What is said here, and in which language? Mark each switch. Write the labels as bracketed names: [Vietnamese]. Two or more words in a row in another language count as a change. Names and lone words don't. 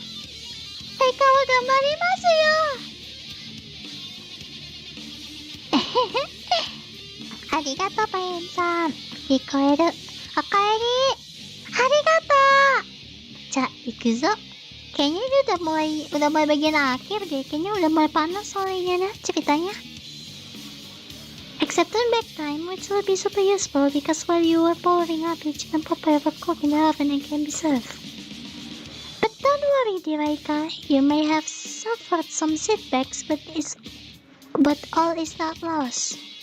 [Japanese] 大会は頑張りますよ。えへへ。ありがとう、パインさん。聞こえる。おかえり。ありがとう。じゃあ、行くぞ。 [Indonesian] Kayaknya dia udah mulai bagian akhir deh. Kayaknya udah mulai panas soalnya nah ceritanya. [English] Except turn back time, which will be super useful because while you were powering up, your chicken pot ever cooked in the oven and can be served. But don't worry, dear Aika. You may have suffered some setbacks, but all is not lost.